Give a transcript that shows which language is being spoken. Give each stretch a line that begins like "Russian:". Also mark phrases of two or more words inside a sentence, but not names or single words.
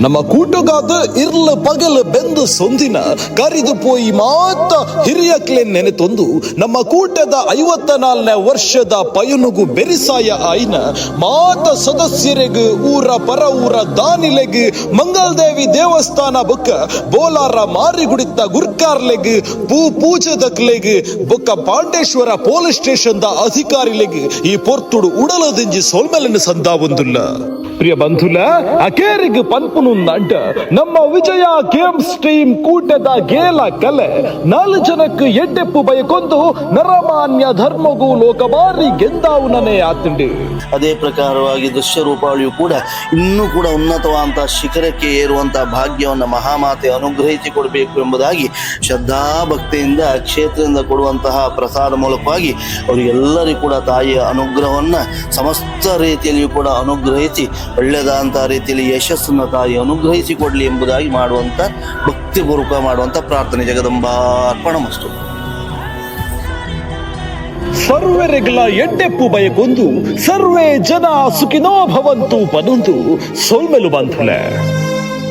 Tulu: ನಮ್ಮ ಕೂಟಗಾದ ಇರ್ಲ ಪಗಲ ಬೆಂದು ಸೊಂದಿನ ಕರಿದು ಪೋಯಿ ಮಾತ ಹಿರಿಯಕ್ಲೆ ನೆನೆತೊಂದು ನಮ್ಮ ಕೂಟದ 54ನೇ ವರ್ಷದ ಪಯನುಗು ಬೆರಿಸಾಯ ಆಯ್ನ ಮಾತ ಸದಸ್ಯರೆಗ್ ಊರ ಪರ ಊರ ದಾನಿಲೆಗ್ ಮಂಗಲ್ದೇವಿ ದೇವಸ್ಥಾನ ಬೊಕ್ಕ ಬೋಲಾರ ಮಾರಿಗುಡಿತ ಗುರ್ಕಾರ್ಲೆಗ್ ಪೂಜೆದಕ್ಲೆಗ್ ಬೊಕ್ಕ ಪಾಂಡೇಶ್ವರ
English: police station
Tulu: ದ ಅಧಿಕಾರಿಲೆಗ್ ಈ ಪೊರ್ತುಡು ಉಡಲದಿಂಜಿ ಸೋಲ್ಮೆಲನ್ನು ಸಂದಾ ಒಂದುಲ್ಲ. ಪ್ರಿಯ ಬಂಧುಲ ಅಕೇರಿಗ್ ಪನ್ಪುನುಂದಂಡ ನಮ್ಮ ವಿಜಯ ಗೇಮ್ಸ್ ಟೀಮ್ ಕೂಟದ ಗೇಲ ಕಲೆ 4 ಜನಕ್ಕೆ ಎಡ್ಡೆಪ್ಪು ಬಯಕೊಂದು ನರಮಾನ್ಯ ಧರ್ಮಗೂ ಲೋಕಬಾರಿ ಗೆದ್ದಾವುನನೇ ಆತಂಡು.
Kannada: ಅದೇ ಪ್ರಕಾರವಾಗಿ ದೃಶ್ಯ ರೂಪಾವಳಿಯು ಕೂಡ ಇನ್ನೂ ಕೂಡ ಉನ್ನತವಾದಂತಹ ಶಿಖರಕ್ಕೆ ಏರುವಂತಹ ಭಾಗ್ಯವನ್ನು ಮಹಾಮಾತೆ ಅನುಗ್ರಹಿಸಿ ಕೊಡಬೇಕು ಎಂಬುದಾಗಿ ಶ್ರದ್ಧಾ ಭಕ್ತಿಯಿಂದ ಕ್ಷೇತ್ರದಿಂದ ಕೊಡುವಂತಹ ಪ್ರಸಾದ ಮೂಲಕವಾಗಿ ಅವರಿಗೆಲ್ಲರಿಗೂ ಕೂಡ ತಾಯಿಯ ಅನುಗ್ರಹವನ್ನ ಸಮಸ್ತ ರೀತಿಯಲ್ಲಿಯೂ ಕೂಡ ಅನುಗ್ರಹಿಸಿ ಒಳ್ಳೆಯದಾದಂತಹ ರೀತಿಯಲ್ಲಿ ಯಶಸ್ಸನ್ನು ತಾಯಿ ಅನುಗ್ರಹಿಸಿ ಕೊಡಲಿ ಎಂಬುದಾಗಿ ಮಾಡುವಂತ ಭಕ್ತಿಪೂರ್ವಕ ಮಾಡುವಂತ ಪ್ರಾರ್ಥನೆ.
Sanskrit: जगदम्बा अर्पणमस्तु.
Tulu: ಸರ್ವರೆಗಳ ಎಡ್ಡೆಪ್ಪು ಬಯಕೊಂದು
Sanskrit: सर्वे जन सुखिनो भवन्तु
Tulu: ಪನೊಂದು ಸೋಲ್ಮೆಲು ಬಂಧುಲೆ.